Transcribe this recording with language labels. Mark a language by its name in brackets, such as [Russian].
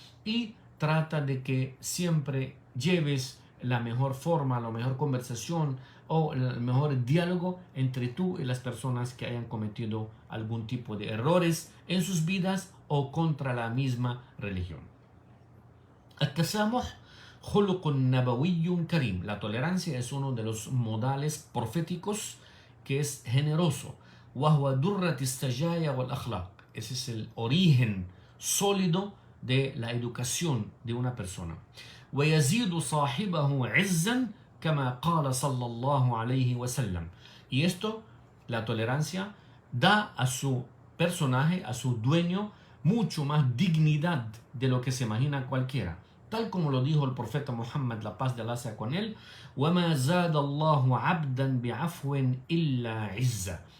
[Spanish] y trata de que siempre lleves la mejor forma, la mejor conversación o el mejor diálogo entre tú y las personas que hayan cometido algún tipo de errores en sus vidas o contra la misma religión. [Arabic] التسامح خلق نبوي كريم. [Spanish] La tolerancia es uno de los modales proféticos que es generoso. [Arabic] وهو درة السجايا والأخلاق. [Spanish] Ese es el origen sólido de la educación de una persona. [Arabic] ويزيد صاحبه عزا كما قال صلى الله عليه وسلم. [Spanish] Y esto, la tolerancia, da a su personaje, a su dueño, mucho más dignidad de lo que se imagina cualquiera. Tal como lo dijo el profeta Muhammad, la paz de Allah sea con él, [Arabic] وَمَا زَادَ اللَّهُ عَبْدًا بِعَفْوٍ إِلَّا عِزًّا.